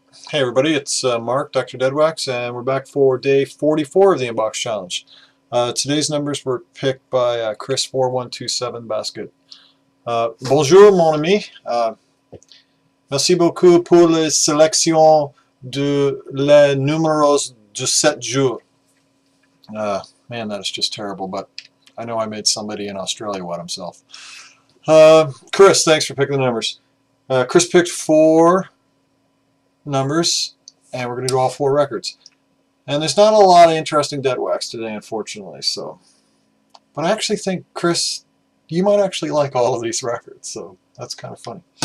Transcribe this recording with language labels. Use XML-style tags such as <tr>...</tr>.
<en>Hey everybody, it's Mark, Dr. Deadwax, and we're back for day 44 of the Inbox Challenge. Today's numbers were picked by Chris4127 Basket.</en> <fr>Bonjour mon ami, merci beaucoup pour la sélection de les numéros de 7 jours.</fr> <en>Man, that is just terrible, but I know I made somebody in Australia wet himself. Chris, thanks for picking the numbers. Chris picked 4 numbers, and we're going to do all 4 records. And there's not a lot of interesting dead wax today, unfortunately. But I actually think, Chris, you might actually like all of these records, so that's kind of funny.</en>